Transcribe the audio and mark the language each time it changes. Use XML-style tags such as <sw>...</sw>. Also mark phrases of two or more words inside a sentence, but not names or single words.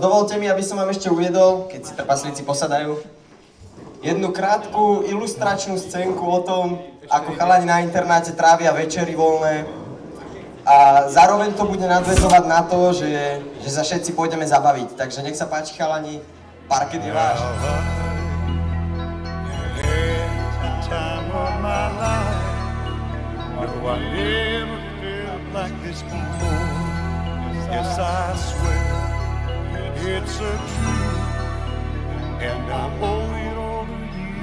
<sk>Dovolte mi, aby som vám ešte uviedol, keď si trpaslíci posadajú, jednu krátku ilustračnú scénku o tom, ako chalani na internáte trávia večery voľné. A zároveň to bude nadväzovať na to, že sa všetci pôjdeme zabaviť. Takže nech sa páči, chalani, parket je váš.</sk> <en>Yes, I swear it's a truth, and I owe it all to you.</en>